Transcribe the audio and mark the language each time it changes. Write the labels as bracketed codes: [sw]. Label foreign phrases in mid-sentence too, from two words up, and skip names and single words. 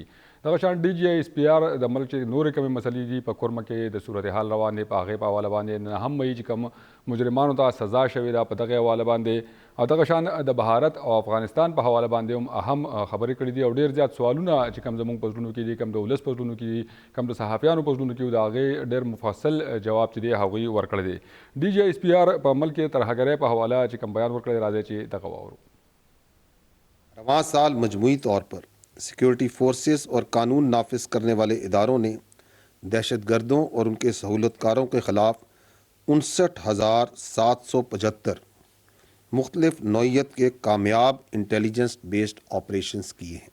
[ps] دغه شان ډي جي آی اس پی آر د ملک چې نورې کومې مسلې دي په کورمه کې د صورتحال روان دی په هغې په حواله باندې نه هم وایي چې کوم مجرمانو ته سزا شوې ده په دغې حواله باندې او دغه شان د بهارت او افغانستان په حواله باندې هم اهم خبرې کړي دي او ډېر زیات سوالونه چې کوم زموږ په زړونو کې دي کوم د ولس په زړونو کې دي کوم د صحافیانو په زړونو کې دي د هغې ډېر مفصل جواب چې دی هغوی ورکړی دی. ډي جي آی اس پی آر په ملک کې ترهګرۍ په حواله چې کوم بیان ورکړی راځي چې دغه واورو. [ur] رواں سال مجموعی طور پر سیکیورٹی فورسز اور قانون نافذ کرنے والے اداروں نے دہشت گردوں اور ان کے سہولت کاروں کے خلاف 59,775 مختلف نوعیت کے کامیاب [en] intelligence based operations [ur] کیے ہیں.